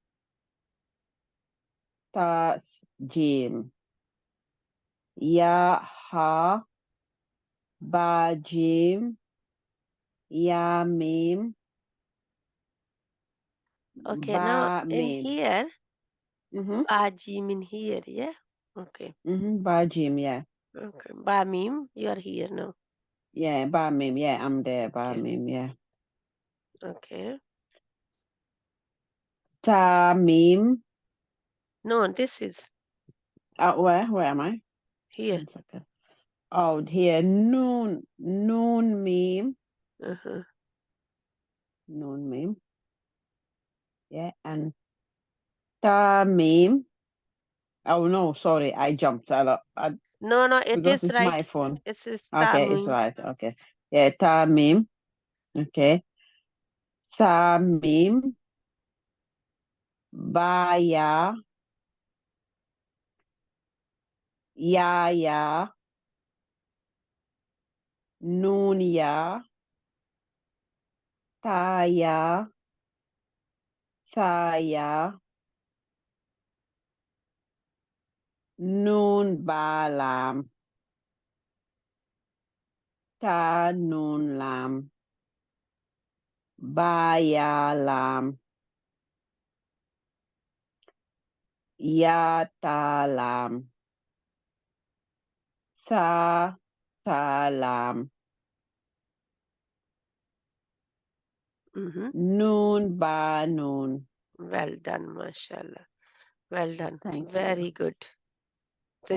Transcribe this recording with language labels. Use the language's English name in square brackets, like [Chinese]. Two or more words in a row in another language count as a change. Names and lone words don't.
[Arabic] تاء جيم. ياء حاء. باء جيم. ياء ميم. [English] Okay, now [Arabic] Ba [English] in [Arabic] mim. [English] here, Mm-hmm. [Arabic] باء جيم [English] in here, yeah? Okay. [Arabic] Mm-hmm. باء جيم, yeah. [English] Okay. [Arabic] باء ميم, [English] you are here now. Yeah, [Arabic] باء ميم, [English] yeah, I'm there. [Arabic] Ba [English] Okay. [Arabic] mim, yeah. [English] Okay. [Arabic] تاء ميم. [English] No, this is Where am I? here. 1 second. Oh, here. [Arabic] نون ميم. Uh-huh. نون ميم. Yeah. [English] And [Arabic] تاء ميم. [English] Oh no, sorry. I jumped a lot. No, no, it Because is it's right. my phone. It is Okay, it's [Arabic] Tamuin. [English] right. Okay. Yeah, [Arabic] تاء ميم. Okay. تاء ميم. باء ياء. ياء ياء. نون ياء. تاء ياء. ثاء ياء. نون باء لام. تاء نون لام. باء ياء لام. ياء تاء لام. ثاء لام. Mm-hmm. نون باء نون. [English] Well done, mashallah. Well done. Thank you. Very good. So